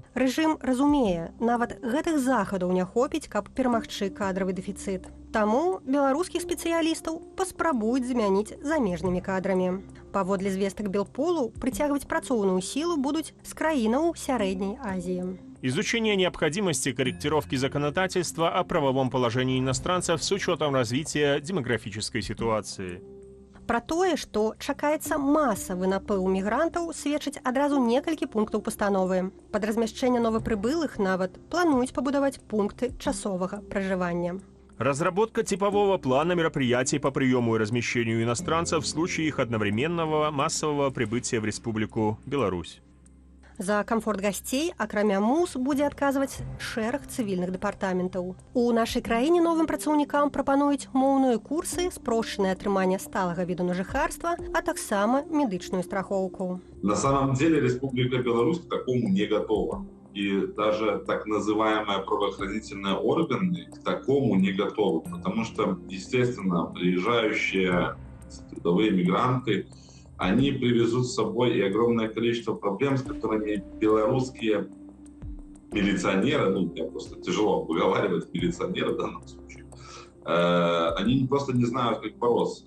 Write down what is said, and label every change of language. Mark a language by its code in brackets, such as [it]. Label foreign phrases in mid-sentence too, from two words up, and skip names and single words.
[be] Рэжым разумее, нават гэтых захадаў не хопіць, каб перамагчы кадравы дэфіцыт. Таму беларускіх спецыялістаў паспрабуюць замяніць замежнымі кадрамі. Паводле звестак Белполу, прыцягваць працоўную сілу будуць з краінаў Сярэдняй Азіі. [ru] Изучение необходимости корректировки законодательства о правовом положении иностранцев с учетом развития демографической ситуации. [be] Пра тое, што чакаецца масавы напыл мігрантаў, сведчыць адразу некалькі пунктаў пастановы. Пад размяшчэнне новапрыбылых нават плануюць пабудаваць пункты часовага пражывання. [ru] Разработка типового плана мероприятий по приему и размещению иностранцев в случае их одновременного массового прибытия в Республику Беларусь. [be] За камфорт гасцей, акрамя МУС, будзе адказваць шэраг цывільных дэпартаментаў. У нашай краіне новым працаўнікам прапануюць моўныя курсы, спрошчанае атрыманне сталага віду на жыхарства, а таксама медычную страхоўку. [ru] На самом деле Республика Беларусь к такому не готова. И даже так называемые правоохранительные органы к такому не готовы. Потому что, естественно, приезжающие трудовые мигранты, они привезут с собой и огромное количество проблем, с которыми белорусские милиционеры, ну, мне просто тяжело выговаривать милиционера в данном случае, они просто не знают, как бороться.